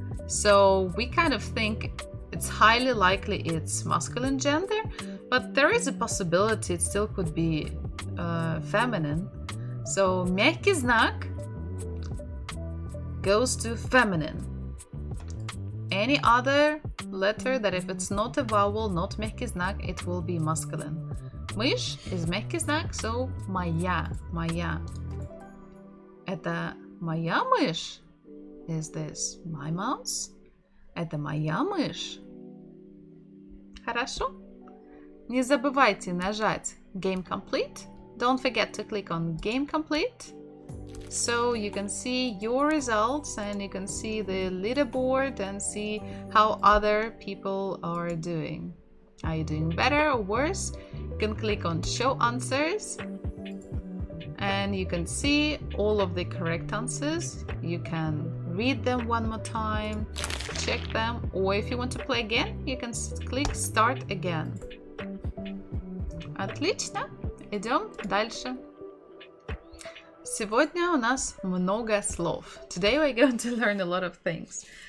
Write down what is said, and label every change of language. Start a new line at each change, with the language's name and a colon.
English: So we kind of think it's highly likely it's masculine gender, but there is a possibility it still could be feminine. So мягкий знак goes to feminine. Any other letter that if it's not a vowel, not мягкий знак, it will be masculine. Мышь is мягкий знак, so моя, моя.
Russian: Это моя мышь?
English: Is this my mouse?
Russian: Это моя мышь? Хорошо? Не забывайте нажать Game Complete.
English: Don't forget to click on Game Complete so you can see your results and you can see the leaderboard and see how other people are doing. Are you doing better or worse? You can click on Show Answers and you can see all of the correct answers. You can read them one more time, check them, or if you want to play again, you can click Start Again.
Russian: Отлично, идем дальше. Сегодня у нас много слов.
English: Today we're going to learn a lot of things.